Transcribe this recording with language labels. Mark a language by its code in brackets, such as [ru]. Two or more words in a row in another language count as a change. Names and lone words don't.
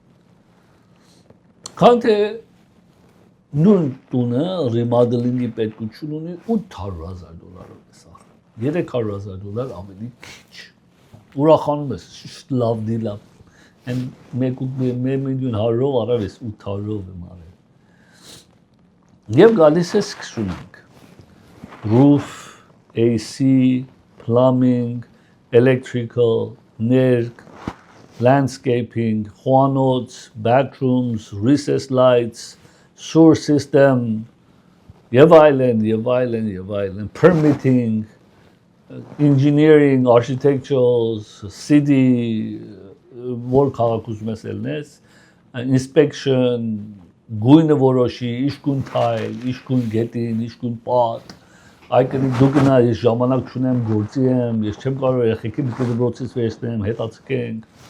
[hy] Քան թե նույն տունը remodeling-ի պետքություն ունի $800,000 է սախ, $300,000 ավելի քիչ։ Ուրախանում ես, լավ դիլ է, $1,100,000 արավ ես 800-ով եմ արել։ Եվ գալիս է սկսում ենք, [en] roof, AC, plumbing, electrical, ներկ, landscaping, խոհանոց, bathrooms, recess lights, sewer system, [hy] եւ այլն, permitting, [en] engineering, architecturals, city, [hy] որ քաղաքում ես ելնես, inspection, գույնը որոշի, իշկուն թայլ, իշկուն գետին, իշկուն պատ, այկնի դու գնա, ես ժամանակ չունեմ, գործի եմ, ես չեմ կարող երեխեքի դեպի դպրոցից վերցնեմ, հետացկենք,